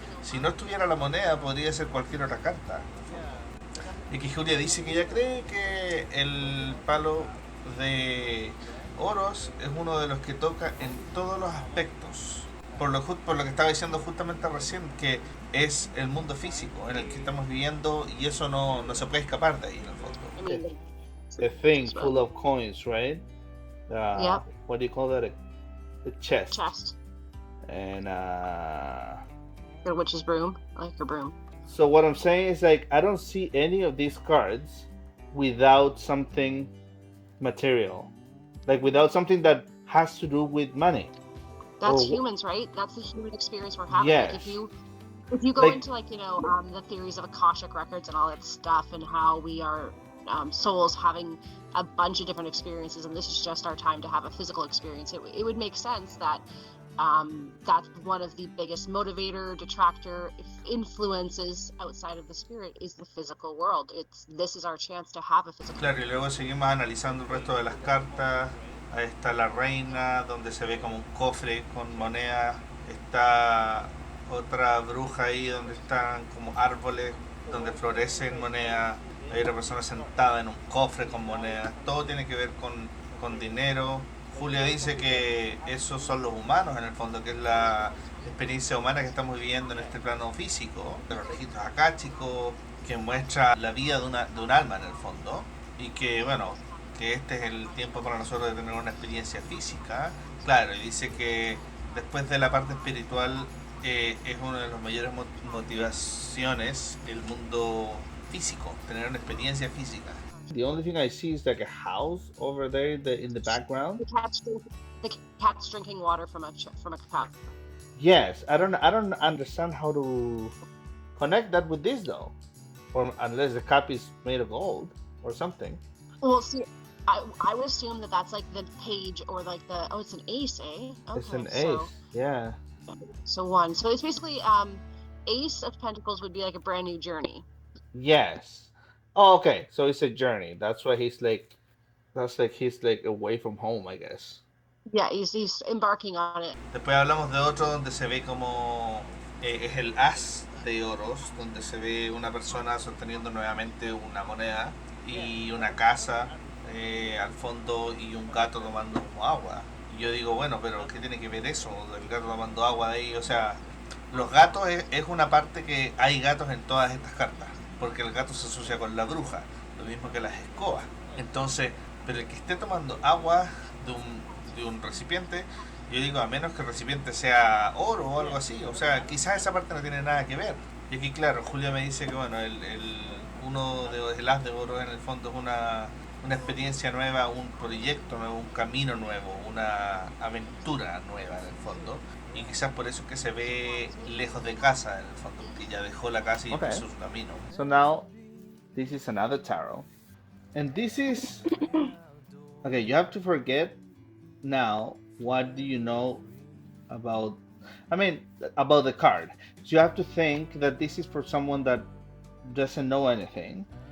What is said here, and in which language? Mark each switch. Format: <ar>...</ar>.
<es>Si no estuviera la moneda podría ser cualquier otra carta. Y que Julia dice que ella cree que el palo de Oros es uno de los que toca en todos los aspectos. Por lo que estaba diciendo justamente recién, que es el mundo físico en el que estamos viviendo y eso no se puede escapar de ahí en el fondo.</es> <en>I mean, A thing full of coins, right? Yep. What do you call that? A chest. chest. And The witch's broom. I like her broom. so what I'm saying is, like, I don't see any of these cards without something material, like without something that has to do with money. That's Or- humans, right? That's the human experience we're having. Yes. Like if you go Like- into the theories of Akashic records and all that stuff, and how we are souls having a bunch of different experiences, and this is just our time to have a physical experience, it would make sense that that's one of the biggest motivator, detractor influences outside of the spirit is the physical world. This is our chance to have a physical.</en> <es>Claro, y luego seguimos analizando el resto de las cartas. Ahí está la reina, donde se ve como un cofre con monedas. Está otra bruja ahí, donde están como árboles, donde florecen monedas. Hay una persona sentada en un cofre con monedas. Todo tiene que ver con dinero. Julia dice que esos son los humanos en el fondo, que es la experiencia humana que estamos viviendo en este plano físico, de los registros akáshicos, que muestra la vida de un alma en el fondo, y que bueno, que este es el tiempo para nosotros de tener una experiencia física. Claro, y dice que después de la parte espiritual es una de las mayores motivaciones el mundo físico, tener una experiencia física.</es> <en>The only thing I see is like a house over there in the background. The cat's drinking water from a cup. Yes, I don't understand how to connect that with this though, or unless the cup is made of gold or something. Well, see, I would assume that that's like the page or like it's an ace, eh? Okay, It's an so, ace, yeah. So one. So it's basically Ace of Pentacles would be like a brand new journey. Yes. Oh, okay. So it's a journey. That's why he's like away from home, I guess. Yeah, he's embarking on it.</en> <es>Después hablamos de otro donde se ve como es el as de Oros, donde se ve una persona sosteniendo nuevamente una moneda y una casa al fondo y un gato tomando como agua. Y yo digo, bueno, pero ¿qué tiene que ver eso? El gato tomando agua de ahí, o sea, los gatos es una parte que hay gatos en todas estas cartas, porque el gato se asocia con la bruja, lo mismo que las escobas. Entonces, pero el que esté tomando agua de un recipiente Yo digo, a menos que el recipiente sea oro o algo así. O sea, quizás esa parte no tiene nada que ver. Y aquí, claro, Julia me dice que, bueno, uno de el as de oro en el fondo es una experiencia nueva, un proyecto nuevo, un camino nuevo, una aventura nueva en el fondo. Y quizás por eso es que se ve lejos de casa en el fondo, porque ya dejó la casa y</es> <en>Okay.</en> <es>empezó su camino.</es> <en>So now, this is another tarot. And this is... Okay, you have to forget now what do you know about... I mean, about the card. So you have to think that this is for someone that doesn't know anything.</en>